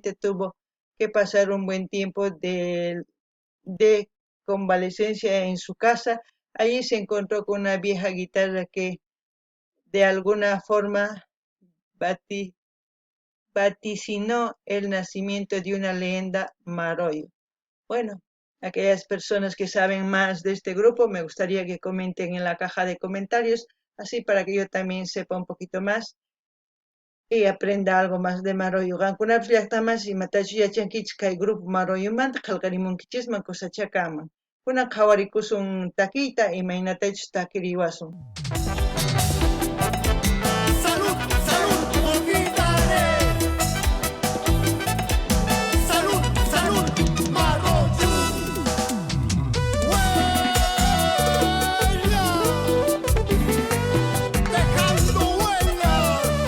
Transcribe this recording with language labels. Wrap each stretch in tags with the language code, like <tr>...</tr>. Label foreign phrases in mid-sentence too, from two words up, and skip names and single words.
<es>Tuvo que pasar un buen tiempo de convalecencia en su casa, allí se encontró con una vieja guitarra que de alguna forma bati- vaticinó el nacimiento de una leyenda Maroyo. Bueno, aquellas personas que saben más de este grupo, me gustaría que comenten en la caja de comentarios, así para que yo también sepa un poquito más y aprenda algo más de Maroyo.</es> <qu>Qankunapish llaqtamas imatachu yachankichis kay grupo Maroyumanta qillqarimunkichisman kusachakaman. Kunan qhawarikusun takiyta imaynatachus takiriwasun.</qu> <es>Salud, salud, olvidaré. Salud, salud, Marroyo. Huella, dejando huellas.</es>